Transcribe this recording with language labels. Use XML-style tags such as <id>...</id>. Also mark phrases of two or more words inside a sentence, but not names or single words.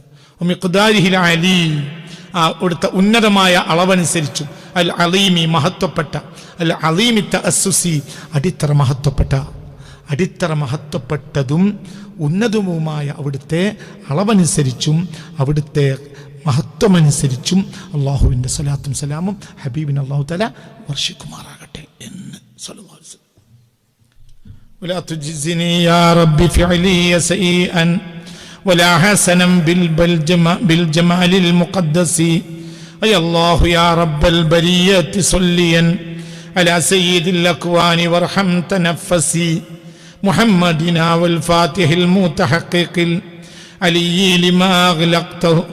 <ar>مقداره العلي,</ar> <ml>ആ അവിടുത്തെ ഉന്നതമായ അളവനുസരിച്ചും,</ml> <ar>العليم</ar> <ml>മഹത്വപ്പെട്ട,</ml> <ar>العليم التأسس</ar> <ml>അടിത്തറ മഹത്വപ്പെട്ടതും ഉന്നതവുമായ അവിടുത്തെ അളവനുസരിച്ചും അവിടുത്തെ മഹത്വമനുസരിച്ചും അള്ളാഹുവിൻ്റെ സ്വലാത്തും സലാമും ഹബീബിന്</ml> <ar>الله تعالى</ar> <ml>വർഷിക്കുമാറാകട്ടെ എന്ന്</ml> <ar>صلى الله عليه وسلم. ولا تجزني يا رب فعلي سيئا ولا حسنا بالجمال المقدس أي الله يا رب البرية صليا على سيد الأكوان وارحم تنفسي محمدنا والفاتح المتحقق العلي لما أغلقته</ar>